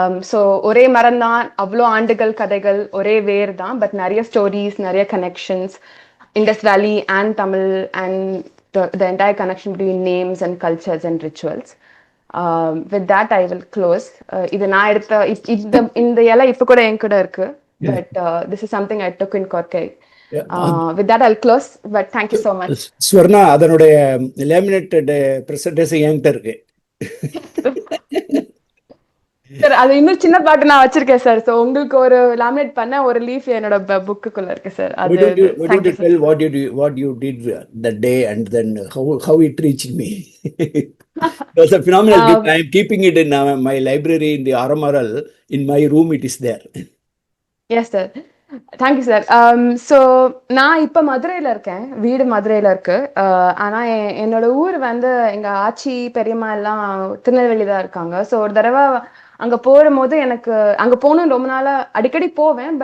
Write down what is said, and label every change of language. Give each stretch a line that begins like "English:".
English: So
Tamil: ஒரே மரம் தான், அவ்வளோ ஆண்டுகள் கதைகள், ஒரே வேர் தான், பட் நிறைய ஸ்டோரிஸ், நிறைய connections,
English: Indus Valley and Tamil and the entire connection between names and cultures and rituals. With that I will close.
Tamil: இது நான் எடுத்த இந்த இலை இப்போ கூட என் கூட இருக்கு,
English: but this is something I took in Korkai. With that I'll close, but thank you so much.
Tamil: Swarna, அதனுடைய லேமினேட்டட் பிரசன்டேஷன் என்கிட்ட இருக்கு. சார் அது இன்னும் சின்ன பாட்டு நான் வச்சிருக்கேன் சார். ஸோ உங்களுக்கு ஒரு லாமினேட் பண்ண ஒரு லீஃப் என்னோட புக்குக்குள்ள இருக்கு sir.
English: Why don't you tell what you did that day and then how it reached me? It was a phenomenal gift. I am keeping it in my library in the Aramaral. In my room it is there. Yes sir. Thank you sir.
Tamil: So நான் இப்போ மதுரையில் இருக்கேன், வீடு மதுரையில் இருக்கு. ஆனால் என்னோட ஊர் வந்து எங்கள் ஆச்சி பெரியம்மா எல்லாம் திருநெல்வேலி தான் இருக்காங்க. ஸோ ஒரு தடவை அங்கே போகும்போது எனக்கு அங்கே போகணும் ரொம்ப நாளாக அடிக்கடி போவேன்.